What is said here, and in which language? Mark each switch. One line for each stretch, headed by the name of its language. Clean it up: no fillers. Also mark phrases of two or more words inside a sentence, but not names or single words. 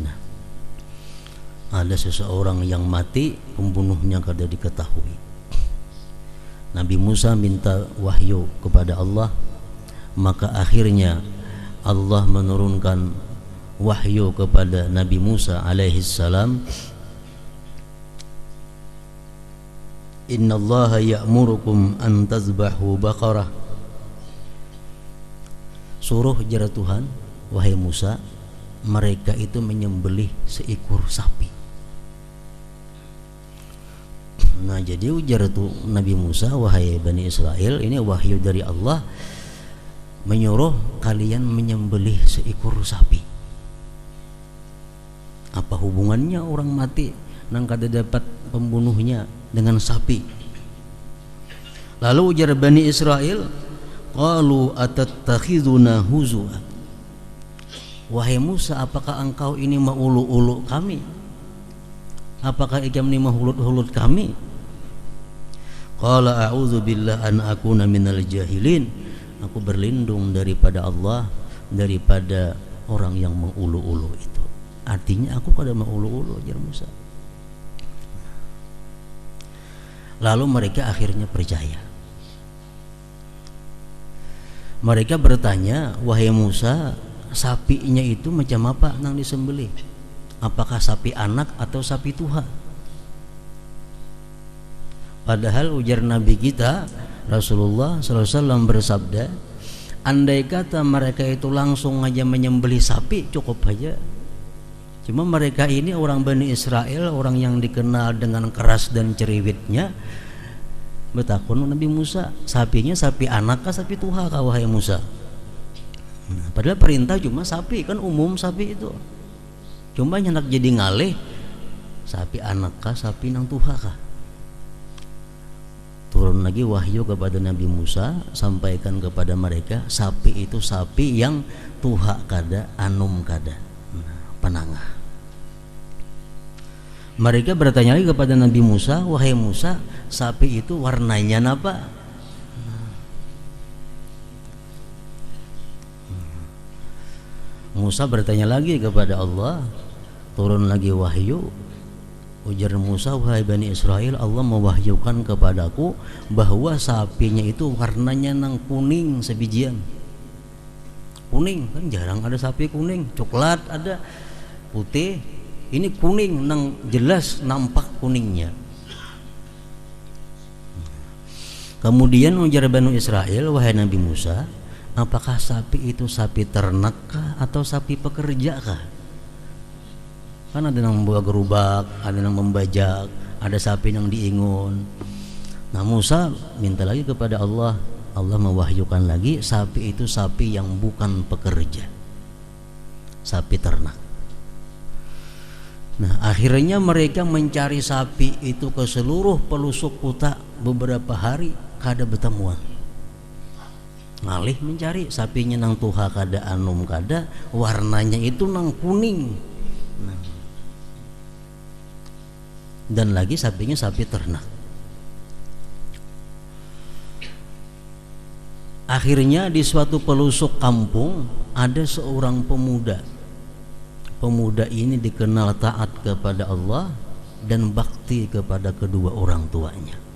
Indonesian: Nah, ada seseorang yang mati, pembunuhnya kada diketahui. Nabi Musa minta wahyu kepada Allah, maka akhirnya Allah menurunkan wahyu kepada Nabi Musa
Arabic: alaihi salam. Innallaha ya'murukum an tazbahu baqarah.
Indonesian: Suruh jara Tuhan, wahai Musa, mereka itu menyembelih seekor sapi. Nah, jadi ujar tu Nabi Musa, wahai Bani Israel, ini wahyu dari Allah, menyuruh kalian menyembelih seekor sapi. Apa hubungannya orang mati
Banjar: nang kada dapat
Indonesian: pembunuhnya dengan sapi? Lalu ujar Bani Israel,
Arabic: qalu atattakhiduna huzua.
Indonesian: Wahai Musa, apakah engkau ini maulu-ulu kami?
Banjar: Apakah ikam ini mahulut-hulut kami?
Arabic: Qala a'udzu billah an akuna minal jahilin.
Indonesian: Aku berlindung daripada Allah, daripada orang yang mengulu-ulu itu.
Banjar: Artinya aku kada mengulu-ulu, ujar Musa.
Indonesian: Lalu mereka akhirnya percaya. Mereka bertanya, wahai Musa, sapinya itu macam apa nang disembelih? Apakah sapi anak atau sapi tuha? Padahal ujar Nabi kita Rasulullah SAW bersabda, andai kata mereka itu langsung aja menyembelih sapi cukup aja. Cuma mereka ini orang Bani Israel, orang yang dikenal dengan keras dan ceriwitnya,
Banjar: bertakun Nabi Musa, sapinya sapi anak kah sapi tuha kah wahai Musa?
Indonesian: Nah, padahal perintah cuma sapi, kan umum sapi itu.
Banjar: Cuma hendak jadi ngalih, sapi anak kah sapi nang tuha kah?
Indonesian: Turun lagi wahyu kepada Nabi Musa, sampaikan kepada mereka, sapi itu sapi yang
Banjar: tuha kada, anum kada. Nah, penangah.
Indonesian: Mereka bertanya lagi kepada Nabi Musa, wahai Musa, sapi itu warnanya apa? Musa bertanya lagi kepada Allah, turun lagi wahyu. Ujar Musa, wahai Bani Israel, Allah mewahyukan kepadaku bahwa sapinya itu warnanya
Banjar: nang kuning sebijian.
Indonesian: Kuning, kan jarang ada sapi kuning. Coklat ada, putih. Ini kuning, nang jelas nampak kuningnya. Kemudian ujar Bani Israel, wahai Nabi Musa, apakah sapi itu sapi ternak kah atau sapi pekerja kah? Kan ada yang membawa gerubak, ada yang membajak, ada sapi yang diingun. Nah, Musa minta lagi kepada Allah. Allah mewahyukan lagi, sapi itu sapi yang bukan pekerja, sapi ternak. Nah, akhirnya mereka mencari sapi itu ke seluruh pelosok kota beberapa hari
Banjar: kada bertemuan. Ngalih mencari sapinya nang tuha kada, anum kada, warnanya itu nang kuning. Nah,
Indonesian: dan lagi sapinya sapi ternak. Akhirnya di suatu pelosok kampung ada seorang pemuda. Pemuda ini dikenal taat kepada Allah dan bakti kepada kedua orang tuanya.